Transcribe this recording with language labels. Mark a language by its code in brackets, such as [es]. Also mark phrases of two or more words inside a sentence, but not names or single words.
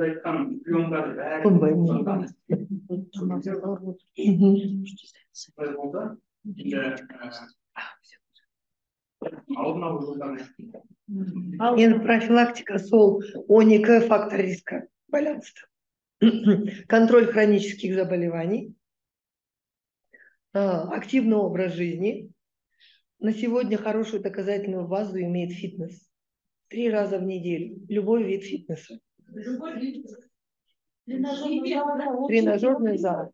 [kk] Айтқан приемдары бәрі болды. Енді профилактика сол 12 [ru] фактор риска [kk] байланысты. [ru] Контроль хронических заболеваний, активный образ жизни. На сегодня хорошую доказательную базу имеет фитнес. 3 раза в неделю. Любой вид фитнеса. Тренажерный зал.